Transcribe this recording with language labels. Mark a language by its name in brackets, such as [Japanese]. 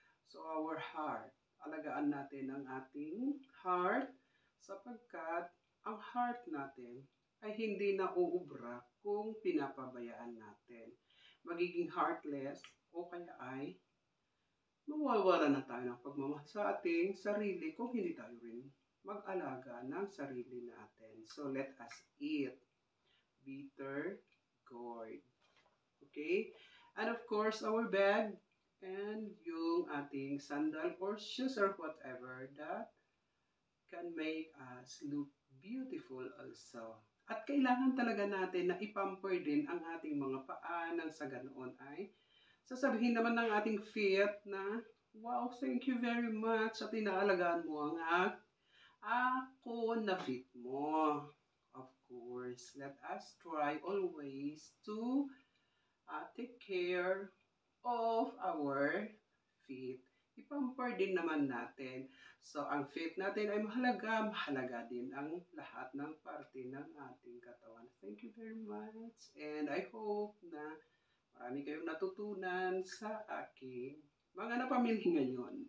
[English] So, our heart. [Filipino] Alagaan natin ang ating heart sapagkat ang heart natin ay hindi na uubra kung pinapabayaan natin. Magiging heartless o kaya ay mawawala na tayo ng pagmamahal sa ating sarili kung hindi tayo rin mag-alaga ng sarili natin. [English] So, let us eat bitter gourd. Okay? And of course, our bag and [Filipino] yung ating [English] sandal or shoes or whatever that can make us look beautiful also. [Filipino] At kailangan talaga natin na ipamper din ang ating mga paa nang sa ganoon ay sasabihin naman ng ating feet na, [English] wow, thank you very much [Filipino] at inaalagaan mo ang ako na feet mo. [English] Of course, let us try always to take care of our feet. [Filipino] Ipamper din naman natin. So, ang feet natin ay mahalaga. Mahalaga din ang lahat ng parte ng ating katawan. [English] Thank you very much. And I hope [Filipino] na marami kayong natutunan sa aking mga napamili ngayon.